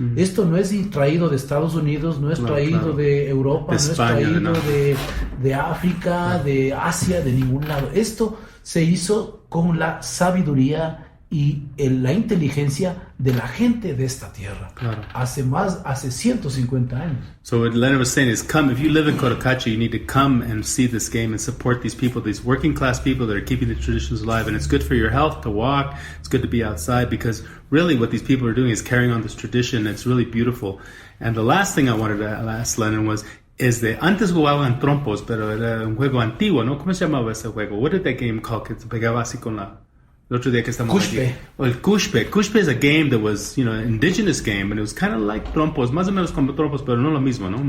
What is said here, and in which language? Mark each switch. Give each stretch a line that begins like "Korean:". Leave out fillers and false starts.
Spanish: Esto no es traído de Estados Unidos, no es traído de Europa, De no España, es traído no. de África, de Asia, de ningún lado. Esto se hizo con la sabiduría y la inteligencia de la gente de esta tierra. Claro. Hace 150 años.
English: So what Leonard was saying is, come, if you live in Cotacachi, you need to come and see this game and support these people, these working class people that are keeping the traditions alive. And it's good for your health to walk. It's good to be outside, because really what these people are doing is carrying on this tradition. It's really beautiful. And the last thing I wanted to ask Lenin was,
Spanish: antes jugaban trompos, pero era un juego antiguo, ¿no? ¿Cómo se llamaba ese juego?
English: What did that game call?
Spanish: Que se pegaba así con el otro día que estamos Kushpe.
English: aquí. Well, el Kushpe. Kushpe is a game that was, an indigenous game, and it was kind of like Trompos,
Spanish: más o menos como Trompos, pero no lo mismo, ¿no?